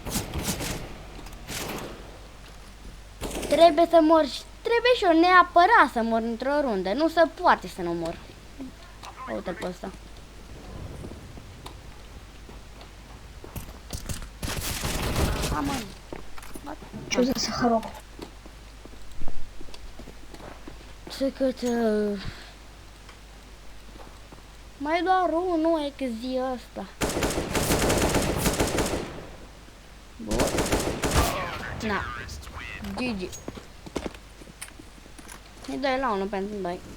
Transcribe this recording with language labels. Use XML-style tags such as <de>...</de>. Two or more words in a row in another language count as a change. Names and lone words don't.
<ro>Trebuie să mor și trebuie și eu neapărat să mor într-o rundă. Nu se poate să nu mor. Uite-l pe ăsta. Măi.</ro> <ru>Что за сахарок?</ru> <ro>Ce cât... Mai e doar unul XZ ăsta. Bun. Na. GG. E 2 la 1 pentru 2.</ro>